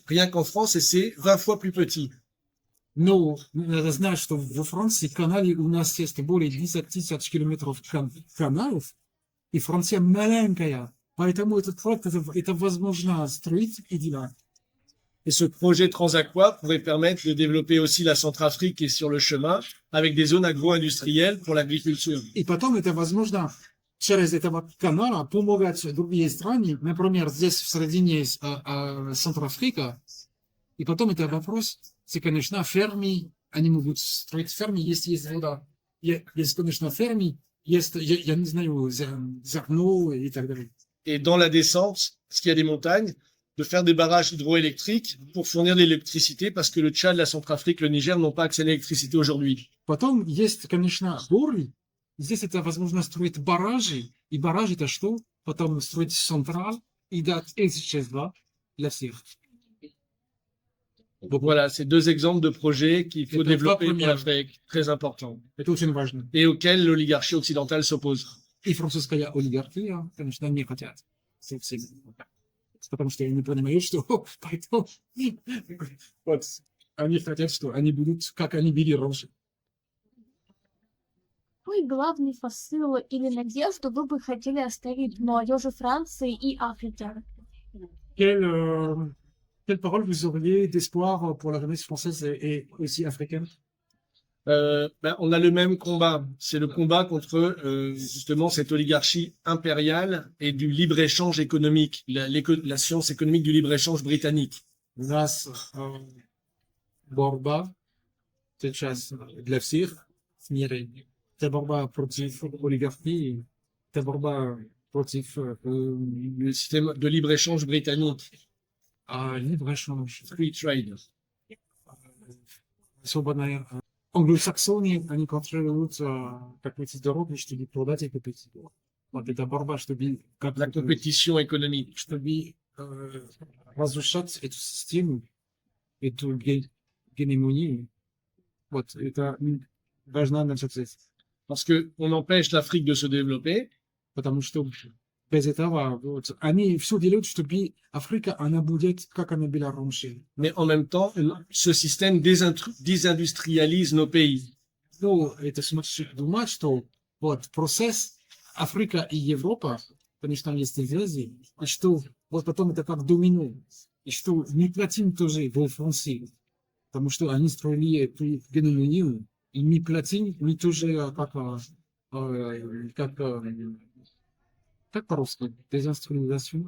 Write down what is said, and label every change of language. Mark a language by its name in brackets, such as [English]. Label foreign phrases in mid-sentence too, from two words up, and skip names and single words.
[French] Rien qu'en France, et c'est 20 fois plus petit. [Russian] Но надо знать, что во Франции канале у нас есть более 10 тысяч километров каналов, и Франция маленькая. Поэтому этот проект, это возможно строить и делать. [French] Et ce projet Transaqua pourrait permettre de développer aussi la Centrafrique qui est sur le chemin, avec des zones agro-industrielles pour l'agriculture. [Russian] И потом это возможно через этого канала помогать другие страны, например, здесь в середине Центроафрика. И потом это вопрос, c'est, конечно, фермы, они могут строить фермы, если есть вода. Есть, конечно, фермы, есть, я не знаю, зерно и так далее. [French] Et dans la descente, parce qu'il y a des montagnes, de faire des barrages hydroélectriques pour fournir de l'électricité parce que le Tchad, la Centrafrique, le Niger n'ont pas accès à l'électricité aujourd'hui. [Russian] Потом есть, конечно, горы. Здесь это возможно строить баражи. И баражи это что? Потом строить централ и дать СЧС-2 для всех. [French] Donc voilà, c'est deux exemples de projets qu'il faut Et donc, développer la pour première. l'Afrique, très importants, [Russian] Это очень важно. [French] et auxquels l'oligarchie occidentale s'oppose. [Russian] И французская олигархия, конечно, не хотят совсем. Потому что они понимают, что поэтому вот они хотят, что они будут, как они были раньше. Какой главный посыл или надежду вы бы хотели оставить молодежи Франции и Африки? [French] Quelle parole vous auriez d'espoir pour la jeunesse française et aussi africaine? On a le même combat. C'est le combat contre justement cette oligarchie impériale et du libre-échange économique, la science économique du libre-échange britannique. [Russian] У нас борьба сейчас для всех в мире. Это борьба против олигархии, это борьба против [French] Le système de libre-échange britannique, libre-échange. [English] free trade. [Russian] Свободная. Англосаксоны, они контролируют какие-то дороги, чтобы продать и купить. Вот это борьба, чтобы [French] La compétition économique. [Russian] чтобы разрушать эту систему, эту гегемонию. Вот это должна начаться. [French] Parce que on empêche l'Afrique de se développer, [Russian] Потому что без этого вот, они все делают, чтобы Африка, она будет, как она была раньше. [French] mais en même temps, ce système désindustrialise nos pays. [Russian] Ну, это смотришь, думать, что вот процесс Африка и Европа, конечно, есть связи, и что вот потом это как домино, и что мы платим тоже во Франции, потому что они строили эту гегемонию, и мы платим, мы тоже как по-русски, дезинструализация.